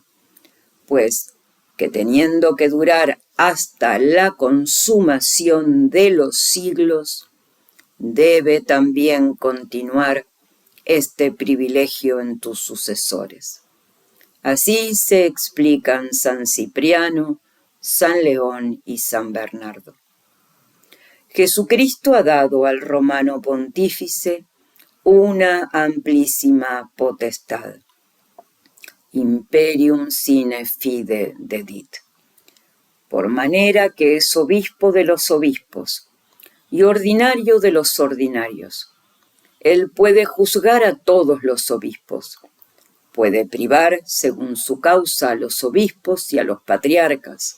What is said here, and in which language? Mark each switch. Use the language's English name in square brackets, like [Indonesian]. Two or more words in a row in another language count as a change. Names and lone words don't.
[Spanish] Pues que teniendo que durar hasta la consumación de los siglos, debe también continuar este privilegio en tus sucesores. Así se explican San Cipriano, San León y San Bernardo. Jesucristo ha dado al romano pontífice una amplísima potestad. [Latin] Imperium sine fide dedit. [Spanish] Por manera que es obispo de los obispos y ordinario de los ordinarios. Él puede juzgar a todos los obispos. Puede privar, según su causa, a los obispos y a los patriarcas.